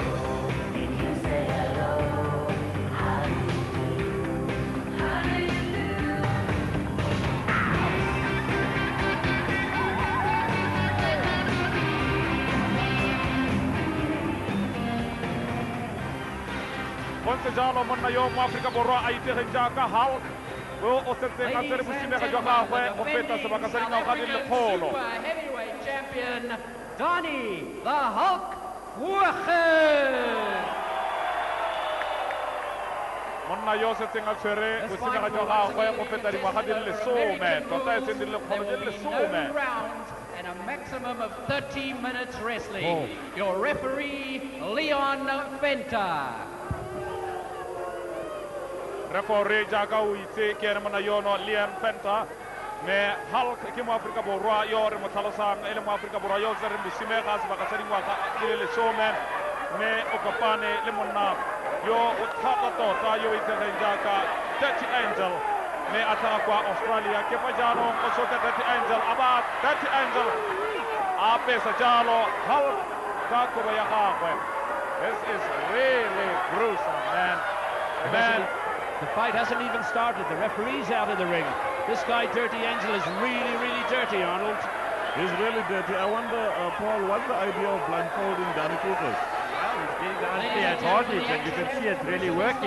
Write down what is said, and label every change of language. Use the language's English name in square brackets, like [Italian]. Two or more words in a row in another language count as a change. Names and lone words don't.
[English] Did you say hello? How do you do? How do you do? [Tswana] Once jalo monna yo mo Afrika Borwa a itegeng jaaka Hulk o setse ka tsere bosimega jwa gagwe go feta sebaka sa dingwaga di le kgolo. [English] Super heavyweight champion, Danie the Hulk Voges. [Tswana] Monna yo setseng a tshwere bosimega jwa gagwe go feta dingwaga di le 10 tota e seng di le kgolo di le 10. [English] Rounds and a maximum of 30 minutes wrestling. Your referee, Leon Fenta. [Tswana] Referee jaaka o itse ke ene monna yono Liam Penta me Hulk ke mo Afrika Borwa yo re mo tlhalosang e le mo Afrika Borwa yo tsereng bosimega sebaka sa dingwaga di le 10 me o kopane le monna yo o thata tota yo itegeng jaaka Dirty Angel me a tlhaga kwa Australia ke fa jaanong o soka Dirty Angel aba Dirty Angel a pesa jalo Hulk ka kobo ya gagwe. [English] This is really gruesome, man. The fight hasn't even started. The referee's out of the ring. This guy, Dirty Angel, is really, really dirty, Arnold. He's really dirty. I wonder, Paul, what's the idea of blindfolding Danie Voges? Well, he's getting the unfair advantage, and you can see it's really working.